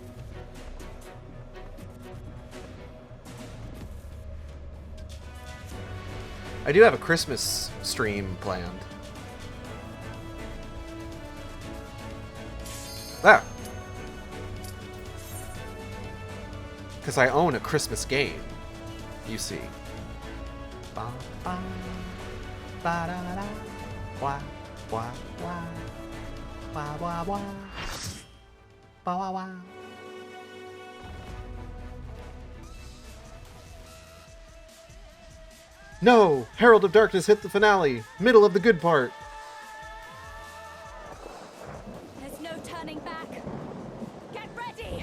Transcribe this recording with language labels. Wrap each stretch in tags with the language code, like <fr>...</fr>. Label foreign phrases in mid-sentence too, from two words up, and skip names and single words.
<en>I do have a Christmas stream planned. Ah! Because I own a Christmas game, you see. Ba, ba, ba, da, da, wah, wah, wah, wah, wah, wah, ba, wah, wah. No! Herald of Darkness hit the finale! Middle of the good part! There's no turning back. Get ready!</en>